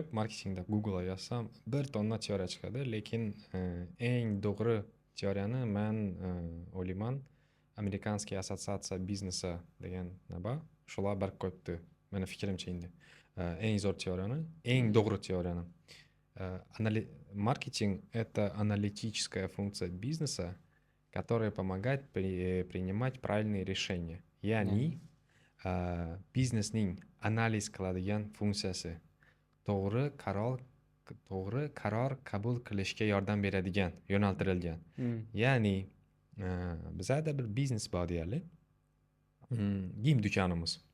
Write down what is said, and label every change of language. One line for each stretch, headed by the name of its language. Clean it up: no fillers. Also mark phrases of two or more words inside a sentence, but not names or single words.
Uzbek: Marketingda Google'a yozsam 1 tonna teoriya chiqadi, lekin eng to'g'ri teoriyani men o'ylayman
Russian: Американский ассоциация бизнеса
Uzbek: degan nima shular bir qo'yibdi. Meni fikrimcha endi. Eng zo'r teoriyani, eng to'g'ri teoriyani.
Russian: Маркетинг – это аналитическая функция бизнеса, которая помогает принимать правильные решения.
Uzbek: Yani biznesning analiz qiladigan funksiyasi to'g'ri qaror qabul qilishga yordam beradigan, yo'naltirilgan. Ya'ni bizada bir biznes bor deylik. Giyim do'konimiz.